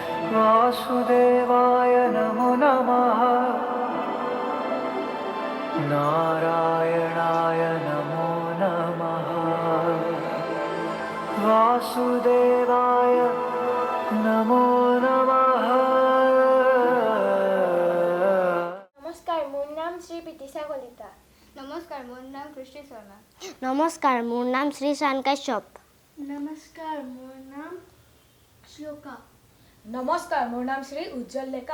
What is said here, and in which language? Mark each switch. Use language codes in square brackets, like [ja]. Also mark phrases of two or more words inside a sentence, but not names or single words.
[sa] वासुदेवाय नमो नमः नारायणाय नमो नमः वासुदेवाय नमो नमः [as] নমস্কাৰ মোৰ নাম শ্ৰী পিতিশা কলিতা নমস্কাৰ মোৰ নাম কৃষ্টি শৰ্মা নমস্কাৰ মোৰ নাম শ্ৰী শান কাশ্যপ নমস্কাৰ মোৰ নাম শ্লোকা নমস্কাৰ মোৰ নাম শ্ৰী উজ্জ্বল ডেকা